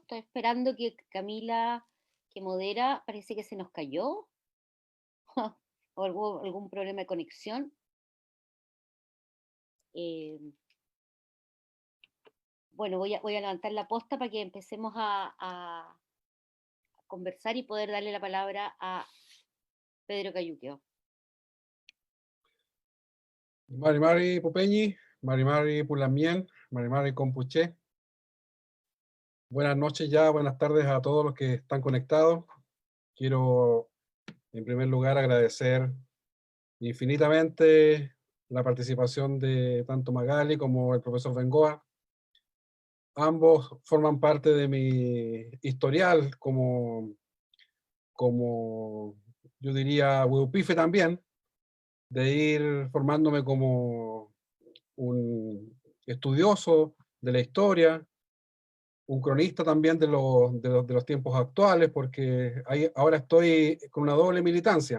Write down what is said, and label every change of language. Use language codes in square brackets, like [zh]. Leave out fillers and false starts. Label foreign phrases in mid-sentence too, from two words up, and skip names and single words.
[es] Estoy esperando que Camila, que modera, parece que se nos cayó o algún problema de conexión. Eh, bueno, voy a levantar la posta para que empecemos a conversar y poder darle la palabra a Pedro Cayuqueo. [arn] Mari Mari Pupeñi, Mari Mari Pulamien, Mari Mari Compuché. [es] Buenas noches ya, buenas tardes a todos los que están conectados. Quiero, en primer lugar, agradecer infinitamente la participación de tanto Magali como el profesor Bengoa. Ambos forman parte de mi historial como yo diría, huehupife también, de ir formándome como un estudioso de la historia, un cronista también de los tiempos actuales, porque ahora estoy con una doble militancia.